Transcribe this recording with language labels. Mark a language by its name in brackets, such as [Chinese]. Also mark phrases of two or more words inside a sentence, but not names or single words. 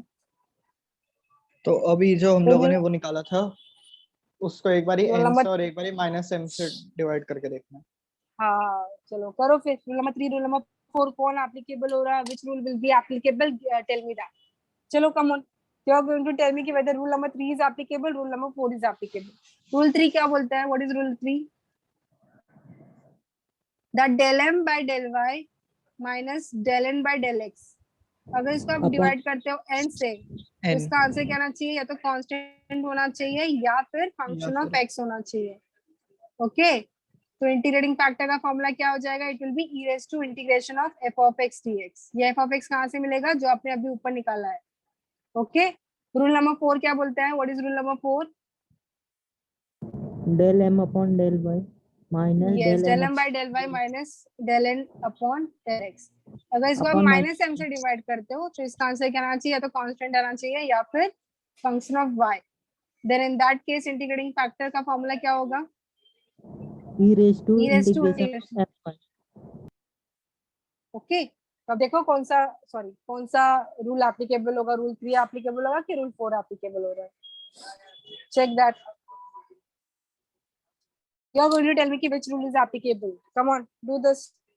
[Hindi] तो अभी जो हम तो लोगों ये ने वो निकाला था उसको एक बारी रूल n नंबर, से और एक बारी माइनस m से डिवाइड करके देखना। हाँ चलो करो फिर। [English] rule number 3, rule number 4 [Hindi] कौन एप्लीकेबल हो रहा है? [English] which rule will be applicable? tell me that. चलो come on, you are going to tell me कि whether rule number 3 is applicable, rule number 4 is applicable. [Hindi] Rule 3 क्या बोलता है? [English] What is rule 3? That del m by del y minus del n by del x, [Hindi] अगर इसको आप अपन डिवाइड करते हो n से, तो n इसका आंसर क्या आना चाहिए? या तो कांस्टेंट होना चाहिए या फिर या [English] function of [Hindi] फिर x होना चाहिए। ओके, तो [English] integrating factor [Hindi] का फॉर्मूला क्या हो जाएगा? [English] it will be e raised to integration of f of x dx. [Hindi] ये f of x कहाँ से मिलेगा? जो आपने अभी ऊपर निकाला है। ओके, [English] rule number 4 [Hindi] क्या बोलता है? [English] what is rule number 4? del m upon del y minus यस, del del n m by del y minus del n upon del x. [Hindi] अगर इसको आप [English] upon [Hindi] माइनस m से डिवाइड करते हो तो इसका आंसर क्या आना चाहिए? या तो कांस्टेंट आना चाहिए या फिर [English] function of y. then in that case integrating factor [Hindi] का फॉर्मूला क्या होगा? [English] e raised to e raised to integration integration। of f y। [Hindi] ओके, तो अब देखो कौन सा, सॉरी कौन सा रूल एप्लीकेबल होगा? [English] rule 3 applicable [Hindi] होगा कि [English] rule 4 applicable [Hindi] हो रहा है? [English] check that. You are going to tell me which rule is applicable. Come on, do this.